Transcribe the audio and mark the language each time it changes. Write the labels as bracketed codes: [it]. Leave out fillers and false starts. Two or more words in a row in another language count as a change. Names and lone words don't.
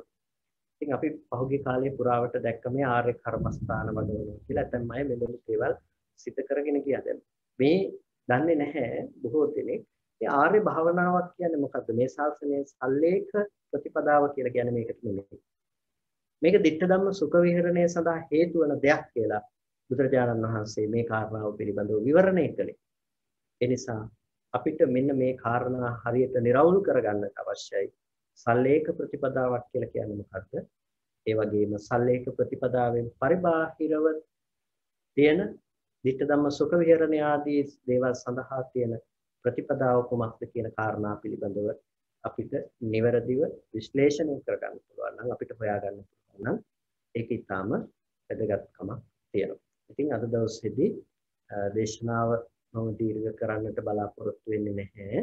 [si] ඉතින් අපි පහුගිය කාලේ පුරාවට දැක්ක මේ ආර්ය කර්මස්ථාන වඩවනවා කියලා ඇතැම් අය මෙලොව දේවල් සිත කරගෙන ගියා. දැන් මේ දන්නේ නැහැ බොහෝ දෙනෙක් මේ ආර්ය භාවනාවක් කියන්නේ මොකද්ද? මේ ශාසනයේ සල්ලේක ප්‍රතිපදාව කියලා කියන්නේ මේකට නෙමෙයි. මේක [pi] ditta dhamma sukha viharane [si] සඳහා හේතු වන දෙයක් කියලා බුදුරජාණන් වහන්සේ මේ කාරණාව පිළිබඳව විවරණය කළේ. ඒ නිසා අපිට මෙන්න මේ කාරණා හරියට निराවුල් කරගන්නට අවශ්‍යයි. සල්ලේක ප්‍රතිපදාවක් කියලා කියන්නේ මොකක්ද? ඒ වගේම සල්ලේක ප්‍රතිපදාවෙන් පරිබාහිරව තියෙන [pi] ditta dhamma sukha viharana [si] ආදී දේවල් සඳහා තියෙන ප්‍රතිපදාව කුමක්ද කියන කාරණා පිළිබඳව අපිට නිවැරදිව විශ්ලේෂණය කරගන්න පුළුවන් නම් අපිට හොයාගන්න පුළුවන් නම් ඒක ඊටාම වැදගත්කමක් තියෙනවා. ඉතින් අද දවසේදී දේශනාව මම දීර්ඝ කරන්නට බලාපොරොත්තු වෙන්නේ නැහැ.